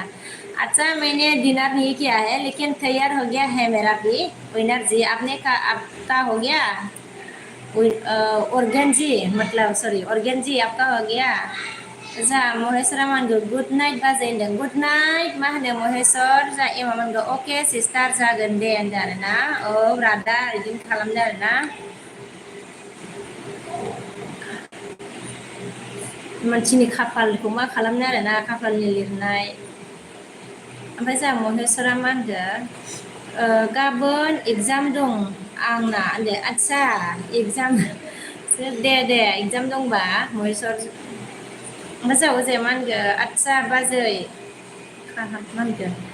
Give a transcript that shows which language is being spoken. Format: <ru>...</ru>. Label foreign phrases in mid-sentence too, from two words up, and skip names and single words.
<hi>अच्छा मैंने डिनर नहीं किया है लेकिन तैयार हो गया है मेरा भी विनर जी आपने का आपका हो गया ऑर्गेन जी मतलब सॉरी ऑर्गेन जी आपका हो गया।</hi> <brx>जा महेसरा मा होनगोन</brx> <en>good night</en> <brx>बाजै होनदों</brx> <en>good night</en> <brx>मा होनो महेसर जा एमा मा होनगोन अके सिस्टार जागोन दे होनदों आरोना ब्रादार बिदिनो खालामदो आरोना। मानसिनि खाफालखौ मा खालामनो आरोना खाफालनि लिरनाय ओमफ्राय जोंहा महेसरा मा होनदों गाबोन एगजाम दं आंना होनदो आदसा एगजाम दे एगजाम दंबा महेसर ओमफ्राय जोंहा अजया मा होनगो आदसा बाजै मा होनगोन</brx>